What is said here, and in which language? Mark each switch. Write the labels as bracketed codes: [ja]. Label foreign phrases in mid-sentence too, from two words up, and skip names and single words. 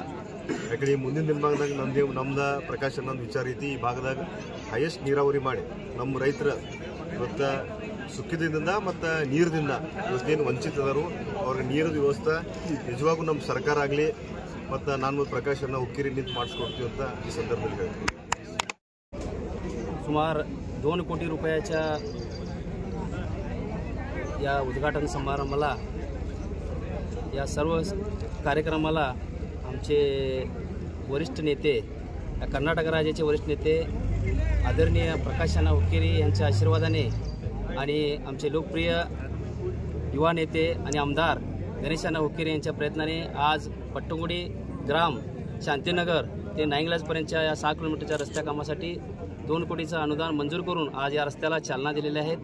[kn] ಯಾಕಂದ್ರೆ ಮುಂದಿನ ದಿನಮಾನದಾಗ ನಮ್ದು ಪ್ರಕಾಶ ಅನ್ನೋದು ವಿಚಾರ ಐತಿ, ಈ ಭಾಗದಾಗ ಹೈಯೆಸ್ಟ್ ನೀರಾವರಿ ಮಾಡಿ ನಮ್ಮ ರೈತರ ಇವತ್ತು ಸುಖದಿಂದ ಮತ್ತು ನೀರದಿಂದ ಇವತ್ತೇನು ವಂಚಿತದರು ಅವ್ರಿಗೆ ನೀರಿನ ವ್ಯವಸ್ಥೆ ನಿಜವಾಗೂ ನಮ್ಮ ಸರ್ಕಾರ ಆಗಲಿ ಮತ್ತು ನಾನು ಪ್ರಕಾಶನ ಹುಕ್ಕೇರಿ ನಿಂತು ಮಾಡಿಸ್ಕೊಡ್ತೀವಿ ಅಂತ ಈ ಸಂದರ್ಭದಲ್ಲಿ ಹೇಳ್ತೀನಿ। [mr] सुमार 2 कोटी रुपयाच्या या उद्घाटन समारंभाला, या सर्व कार्यक्रमाला आमचे वरिष्ठ नेते, कर्नाटक राज्याचे वरिष्ठ नेते आदरणीय प्रकाशना हुक्केरी यांच्या आशीर्वादाने आणि आमचे लोकप्रिय युवा नेते आणि आमदार गणेशअण्णा हुक्केरी यांच्या प्रयत्नाने आज पट्टणकुडी ग्राम शांतीनगर ते नाईंगलजपर्यंतच्या या 6 किलोमीटरच्या रस्त्या कामासाठी 2 कोटीचं अनुदान मंजूर करून आज या रस्त्याला चालना दिलेली आहे।